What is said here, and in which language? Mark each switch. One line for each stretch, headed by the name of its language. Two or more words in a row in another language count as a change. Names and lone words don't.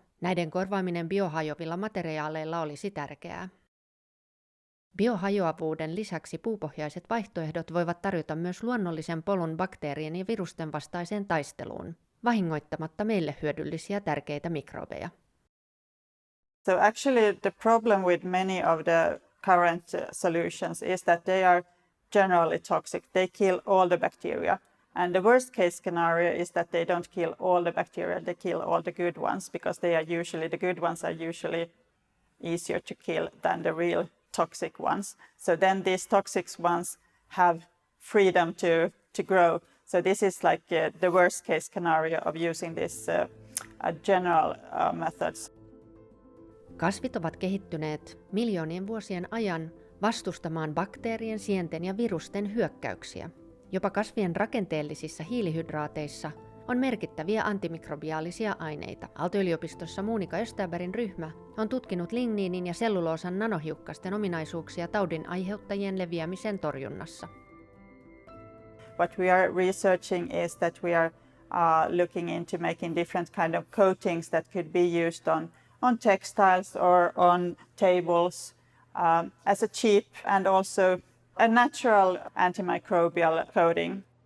Finnish: Näiden korvaaminen biohajoavilla materiaaleilla olisi tärkeää. Biohajoavuuden lisäksi puupohjaiset vaihtoehdot voivat tarjota myös luonnollisen polun bakteerien ja virusten vastaiseen taisteluun, vahingoittamatta meille hyödyllisiä tärkeitä mikrobeja.
English: So actually the problem with many of the current solutions is that they are generally toxic. They kill all the bacteria. And the worst case scenario is that they don't kill all the bacteria, they kill all the good ones, because the good ones are usually easier to kill than the real toxic ones. So then these toxic ones have freedom to grow. So this is like the worst case scenario of using this general methods.
Finnish: Kasvit ovat kehittyneet miljoonien vuosien ajan vastustamaan bakteerien, sienten ja virusten hyökkäyksiä. Jopa kasvien rakenteellisissa hiilihydraateissa on merkittäviä antimikrobiaalisia aineita. Aalto-yliopistossa Monika Österbergin ryhmä on tutkinut ligniinin ja selluloosan nanohiukkasten ominaisuuksia taudin aiheuttajien leviämisen torjunnassa.
English: What we are researching is that we are looking into making different kind of coatings that could be used on textiles or on tables as a cheap and also a natural antimicrobial coating.